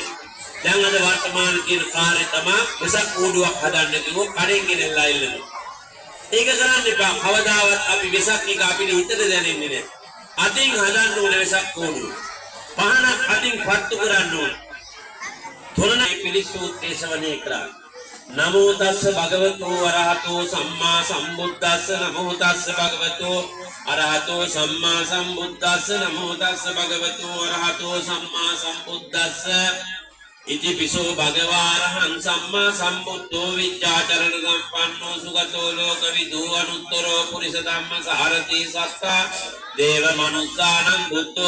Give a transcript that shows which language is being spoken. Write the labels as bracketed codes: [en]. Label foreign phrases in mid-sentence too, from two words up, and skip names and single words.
[si] දැන් අද වර්තමාන කියන කාර්යය තමයි වෙසක් කූඩුවක් හදන්න කිව්වොත් කඩෙන් ගෙනල්ලා ඉල්ලනවා. ඒක කරන්න එපා. කවදාවත් අපි වෙසක් එක අපිට හිතට දැනෙන්නේ නැහැ. අතින් හදන්න ඕනේ වෙසක් කූඩුව. පහනක් අතින් පත්තු කරන්න ඕනේ. තොරණයි පිළිසුත් දේශවනේ කරා. [pi] නමෝ තස්ස භගවතෝ අරහතෝ සම්මා සම්බුද්දස්ස නමෝ තස්ස භගවතෝ අරහතෝ සම්මා සම්බුද්දස්ස නමෝ තස්ස භගවතෝ අරහතෝ සම්මා සම්බුද්දස්ස ඉති පිසෝ භගවාරහං සම්මා සම්බුද්ධෝ විච්ඡාචරණ සම්පන්නෝ සුගතෝ ලෝකවිදූ අනුත්තරෝ පුරිස ධම්ම සාරති සත්තා දේව මනුස්සානං බුද්ධෝ